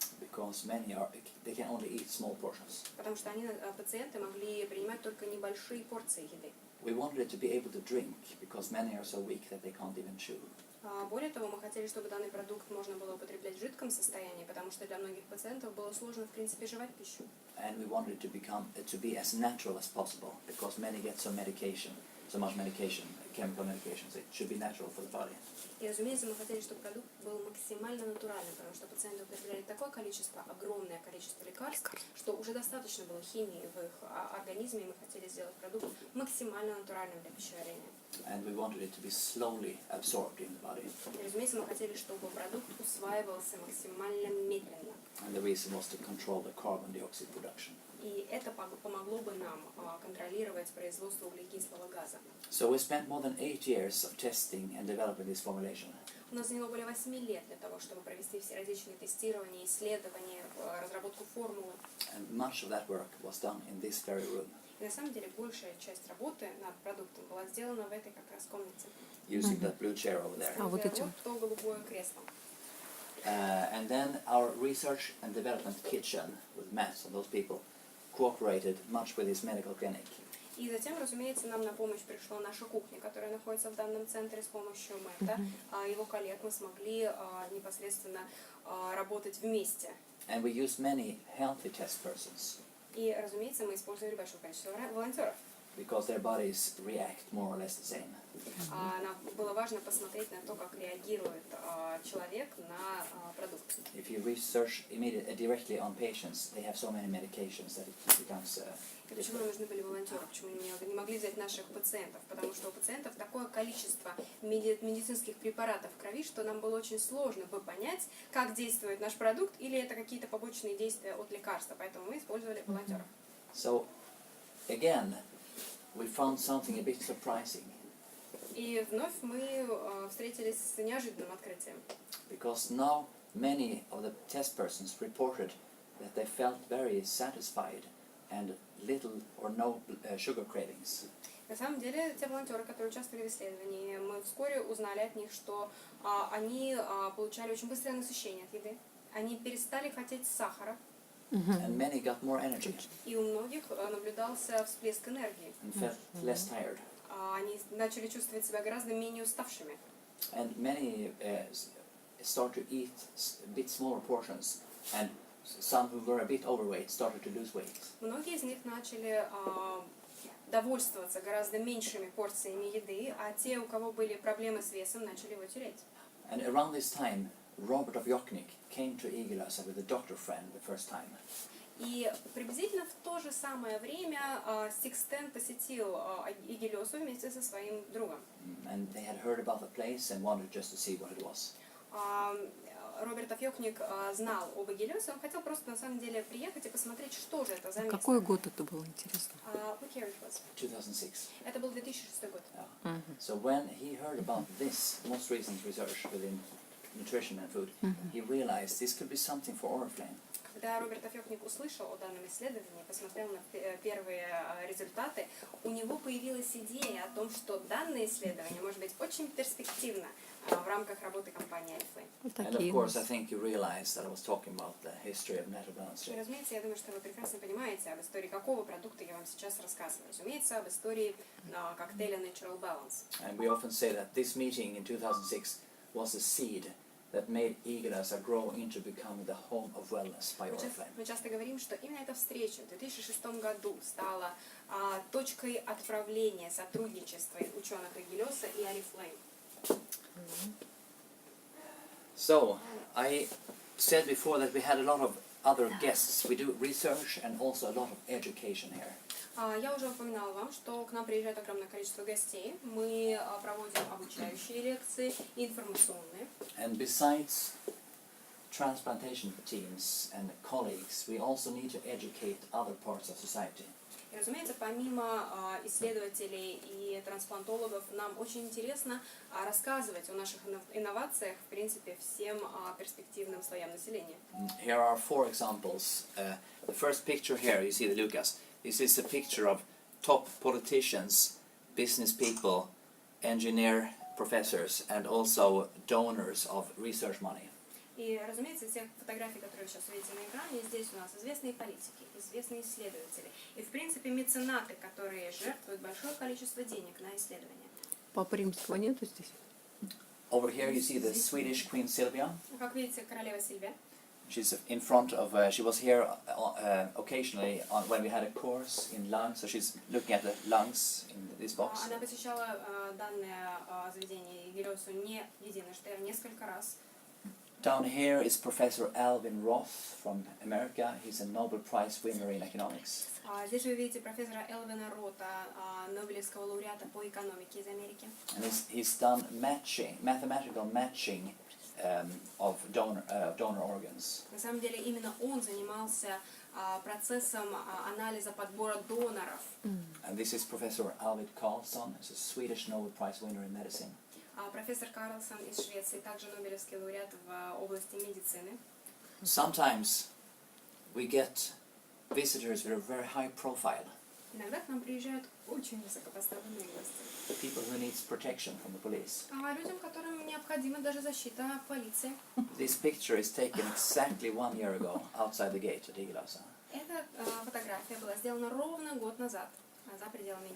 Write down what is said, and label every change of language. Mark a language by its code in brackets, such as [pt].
[en] Because they can only eat small portions. [ru] Потому что пациенты могли принимать только небольшие порции еды. [en] We wanted it to be able to drink because many are so weak that they can't even chew. [ru] Более того, мы хотели, чтобы данный продукт можно было употреблять в жидком состоянии, потому что для многих пациентов было сложно, в принципе, жевать пищу. [en] And we wanted it to be as natural as possible because many get so much medication, chemical medications. It should be natural for the body. [ru] И, разумеется, мы хотели, чтобы продукт был максимально натуральным, потому что пациенты употребляли такое количество, огромное количество лекарств, что уже достаточно было химии в их организме, и мы хотели сделать продукт максимально натуральным для пищеварения. [en] And we wanted it to be slowly absorbed in the body. [ru] И, разумеется, мы хотели, чтобы продукт усваивался максимально медленно. [en] And the reason was to control the carbon dioxide production. [ru] И это помогло бы нам контролировать производство углекислого газа. [en] So we spent more than 8 years of testing and developing this formulation. [ru] У нас заняло более 8 лет для того, чтобы провести все различные тестирования, исследования, разработку формулы. [en] And much of that work was done in this very room. [ru] И на самом деле большая часть работы над продуктом была сделана в этой как раз комнате. [en] Using that blue chair over there. [ru] вот эти Вот то голубое кресло. [en] And then our research and development kitchen with Matt and those people cooperated much with his medical clinic. [ru] И затем, разумеется, нам на помощь пришла наша кухня, которая находится в данном центре. С помощью Мэтта, его коллег, мы смогли непосредственно работать вместе. [en] And we used many healthy test persons [ru] И, разумеется, мы использовали большое количество волонтеров. [en] because their bodies react more or less the same. [ru] Нам было важно посмотреть на то, как реагирует человек на продукт. [en] If you research directly on patients, they have so many medications that it becomes [ru] Почему нам нужны были волонтеры? Почему мы не могли взять наших пациентов? Потому что у пациентов такое количество медицинских препаратов в крови, что нам было очень сложно бы понять, как действует наш продукт, или это какие-то побочные действия от лекарства. Поэтому мы использовали волонтеров. [en] So, again, we found something a bit surprising. [ru] И вновь мы встретились с неожиданным открытием. [en] Because now many of the test persons reported that they felt very satisfied and little or no sugar cravings. [ru] На самом деле, те волонтеры, которые участвовали в исследовании, мы вскоре узнали от них, что они получали очень быстрое насыщение от еды. Они перестали хотеть сахара. [en] And many got more energy [ru] И у многих наблюдался всплеск энергии. [en] and felt less tired. [ru] Они начали чувствовать себя гораздо менее уставшими. [en] And many start to eat a bit smaller portions and some who were a bit overweight started to lose weight. [ru] Многие из них начали довольствоваться гораздо меньшими порциями еды, а те, у кого были проблемы с весом, начали его терять. [en] And around this time, Robert of Jokknik came to Igelese with a doctor friend the first time. [ru] И приблизительно в то же самое время Сикстен посетил Игелесу вместе со своим другом. [en] And they had heard about the place and wanted just to see what it was. [ru] Роберт Афьёкник знал об Игелесе, он хотел просто на самом деле приехать и посмотреть, что же это за место. Какой год это был, интересно? [en] What year it was? 2006. [ru] Это был 2006 год. [en] Yeah. So when he heard about this most recent research within nutrition and food, he realized this could be something for Oriflame. [ru] Когда Роберт Афьёкник услышал о данном исследовании, посмотрел на первые результаты, у него появилась идея о том, что данное исследование может быть очень перспективно в рамках работы компании Oriflame. [en] And of course, I think you realize that I was talking about the history of Netherlands. [ru] И, разумеется, я думаю, что вы прекрасно понимаете об истории какого продукта я вам сейчас рассказываю. Разумеется, об истории коктейля Natural Balance. [en] And we often say that this meeting in 2006 was a seed that made Igelese grow into becoming the home of wellness by Oriflame. [ru] Мы часто говорим, что именно эта встреча в 2006 году стала точкой отправления сотрудничества ученых Игелеса и Oriflame. [en] So, I said before that we had a lot of other guests. We do research and also a lot of education here. [ru] Я уже упоминала вам, что к нам приезжает огромное количество гостей. Мы проводим обучающие лекции, информационные. [en] And besides transplantation teams and colleagues, we also need to educate other parts of society. [ru] И, разумеется, помимо исследователей и трансплантологов, нам очень интересно рассказывать о наших инновациях, в принципе, всем перспективным слоям населения. [en] Here are 4 examples. The first picture here, you see the Lucas. This is a picture of top politicians, business people, engineer professors, and also donors of research money. [ru] И, разумеется, те фотографии, которые вы сейчас видите на экране, здесь у нас известные политики, известные исследователи и, в принципе, меценаты, которые жертвуют большое количество денег на исследования. Папы Римского нету здесь? [en] Over here you see the Swedish Queen Silvia. [ru] Как видите, королева Сильвия. [en] She's in front of, she was here occasionally when we had a course in lungs, so she's looking at the lungs in this box. [ru] Она посещала данное заведение Игелесу не единожды, а несколько раз. [en] Down here is Professor Alvin Roth from America. He's a Nobel Prize winner in economics. [ru] Здесь вы видите профессора Элвина Рота, Нобелевского лауреата по экономике из Америки. [en] And he's done mathematical matching of donor organs. [ru] На самом деле именно он занимался процессом анализа подбора доноров. [en] And this is Professor Arvid Carlsson, who's a Swedish Nobel Prize winner in medicine. [ru] Профессор Карлсон из Швеции, также Нобелевский лауреат в области медицины. [en] Sometimes we get visitors with a very high profile. [ru] Иногда к нам приезжают очень высокопоставленные гости. [en] People who needs protection from the police. [ru] Людям, которым необходима даже защита от полиции. [en] This picture is taken exactly 1 year ago outside the gate at Igелese. [ru] Эта фотография была сделана ровно год назад за пределами